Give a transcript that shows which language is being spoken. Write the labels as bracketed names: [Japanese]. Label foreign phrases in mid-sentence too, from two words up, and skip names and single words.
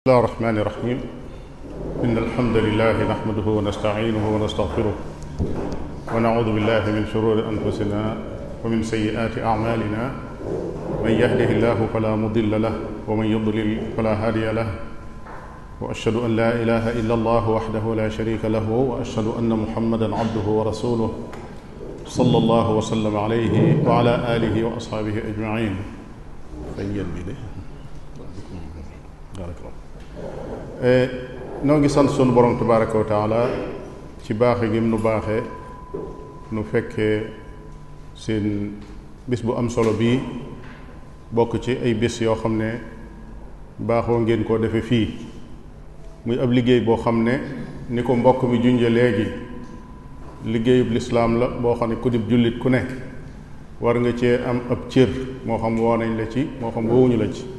[Arabic] الله الرحمن الرحيم إن الحمد لله نحمده ونستعينه ونستغفره ونعوذ بالله من شرور أنفسنا ومن سيئات أعمالنا من يهده الله فلا مضل له ومن يضلل فلا هادي له وأشهد أن لا إله إلا الله وحده لا شريك له وأشهد أن محمدا عبده ورسوله صلى الله وسلم عليه وعلى آله وأصحابه أجمعين [Wolof] noo ngi sant sunu borom [Arabic] تبارك وتعالى [Wolof] ci baaxe gi nu baaxe nu fekkee seen bis bu am solo bii bokk ci ay bis yoo xam ne baaxoo ngeen koo defe fii muy ab liggéey boo xam ne ni ko mbokk mi junje léegi liggéeyub lislaam la boo xam ne ku dib jullit ku ne war nga cee am ab cër moo xam woo nañ la ci moo xam woowuñu la ci